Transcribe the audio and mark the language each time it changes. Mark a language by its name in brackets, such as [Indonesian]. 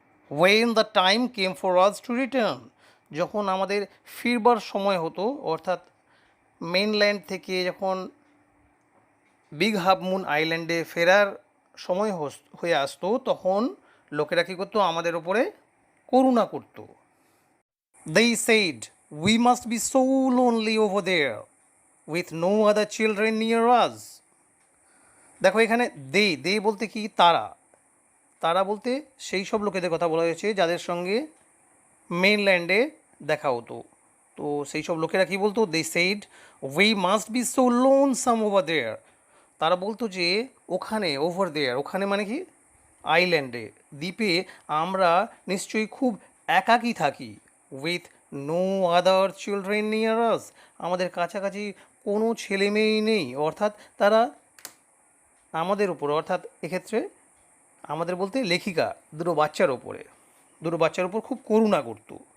[English] when the time came for us to return, [Bangla] যখন আমাদের ফিরবার সময় হতো, অর্থাৎ মেইনল্যান্ড থেকে যখন বিগ হাফ মুন আইল্যান্ডে ফেরার সময় হয়ে আসতো, তখন লোকেরা কী করতো, আমাদের ওপরে করুণা করতো। [English] They said, we must be so lonely over there with no other children near us. [Bangla] দেখো এখানে দে বলতে কি, তারা বলতে সেই সব লোকেদের কথা বলা হয়েছে যাদের সঙ্গে মেইনল্যান্ডে দেখা হতো। তো সেই সব লোকেরা কি বলতো, [English] they said we must be so lonesome over there, [Bangla] তারা বলতো যে ওখানে, ওভার দেয়ার ওখানে মানে কি, আইল্যান্ডে দ্বীপে আমরা নিশ্চয়ই খুব একাকী থাকি, [English] with no other children near us, [Bangla] আমাদের কাছাকাছি কোনো ছেলে মেয়েই নেই, অর্থাৎ তারা আমাদের উপর, অর্থাৎ এক্ষেত্রে আমাদের বলতে লেখিকা দুটো বাচ্চার ওপর খুব করুণা করতো।